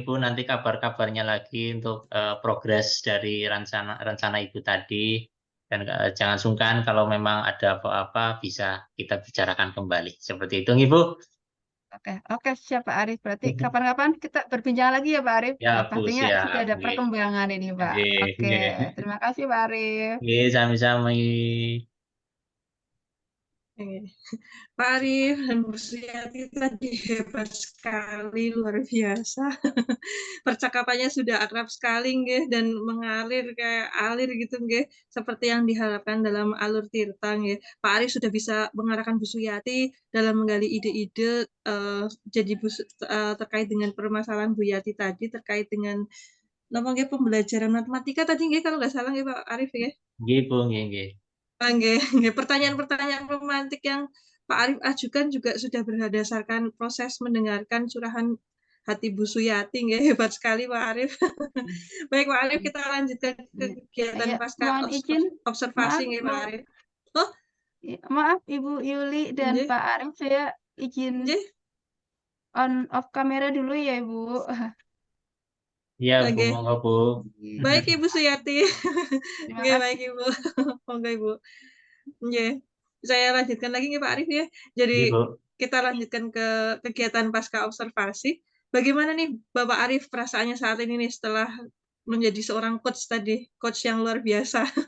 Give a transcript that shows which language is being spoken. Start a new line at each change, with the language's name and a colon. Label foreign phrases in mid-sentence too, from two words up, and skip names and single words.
Indonesian: Ibu nanti kabar-kabarnya lagi untuk, progres dari rencana rencana Ibu tadi dan, jangan sungkan kalau memang ada apa-apa bisa kita bicarakan kembali, seperti itu Ibu. Oke oke siap Pak Arif. Berarti kapan-kapan kita berbincang lagi ya Pak Arif. Ya Bu, Pastinya sudah siap, ada nggih. perkembangan ini Pak. Nggih Oke, nggih. terima kasih Pak Arif.
Javanese: Nggih, sami-sami.
Indonesian: Oke. Pak Arif dan Bu Suyati tadi hebat sekali, luar biasa. Percakapannya sudah akrab sekali nggih dan mengalir kayak alir gitu nggih, seperti yang diharapkan dalam alur Tirta nggih. Pak Arif sudah bisa mengarahkan Bu Suyati dalam menggali ide-ide, jadi terkait dengan permasalahan Bu Yati tadi, terkait dengan napa nggih, pembelajaran matematika tadi nggih kalau nggak salah nggih Pak Arif nggih? Nggih Bu,
Javanese: nggih nggih. Nggih nggih,
Indonesian: pertanyaan-pertanyaan romantik yang Pak Arif ajukan juga sudah berdasarkan proses mendengarkan curahan hati Bu Suyati nggih, hebat sekali Pak Arif. Baik Pak Arif, kita lanjutkan ke Iya. kegiatan Iya, pasca mohon izin, observasi maaf nggih Pak mau Arif. Oh, maaf Ibu Yuli dan nggih Pak Arif, saya izin nggih,
English: on off
Indonesian: kamera dulu ya Ibu. Iya Bu, nggih. monggo Bu. Baik Ibu Suyati. Terima Nggih, baik kasih. Ibu. Monggo Ibu. Nggih. Saya lanjutkan lagi nggih Pak Arif ya. Jadi Nggih Bu. kita lanjutkan ke kegiatan pasca observasi. Bagaimana nih Bapak Arif perasaannya saat ini nih setelah menjadi seorang coach tadi, coach yang luar biasa?